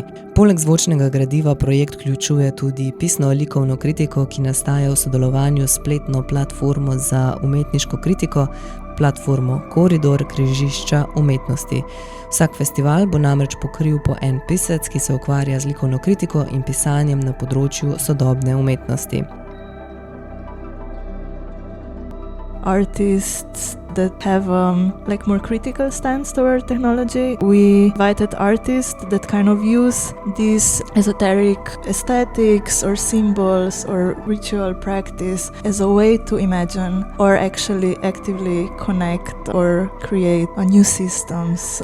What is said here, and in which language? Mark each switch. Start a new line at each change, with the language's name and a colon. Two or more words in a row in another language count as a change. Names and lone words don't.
Slovenian: Poleg zvočnega gradiva projekt vključuje tudi pisno-likovno kritiko, ki nastaja v sodelovanju s spletno platformo za umetniško kritiko, platformo Koridor križišča umetnosti. Vsak festival bo namreč pokril po en pisec, ki se ukvarja z likovno kritiko in pisanjem na področju sodobne umetnosti.
English: Artists that have more critical stance toward technology. We invited artists that kind of use these esoteric aesthetics or symbols or ritual practice as a way to imagine or actually actively connect or create new systems.